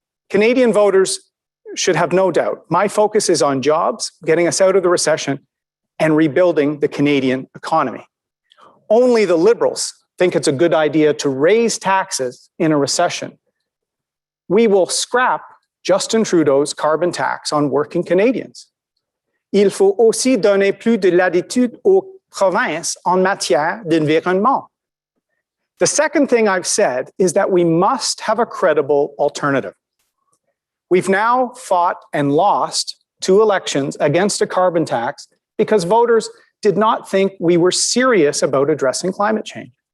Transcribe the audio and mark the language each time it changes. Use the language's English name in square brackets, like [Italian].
[English] Canadian voters should have no doubt. My focus is on jobs, getting us out of the recession, and rebuilding the Canadian economy. Only the Liberals think it's a good idea to raise taxes in a recession. We will scrap Justin Trudeau's carbon tax on working Canadians. [French] Il faut aussi donner plus de latitude aux provinces en matière d'environnement. [English] The second thing I've said is that we must have a credible alternative. We've now fought and lost 2 elections against a carbon tax because voters did not think we were serious about addressing climate change.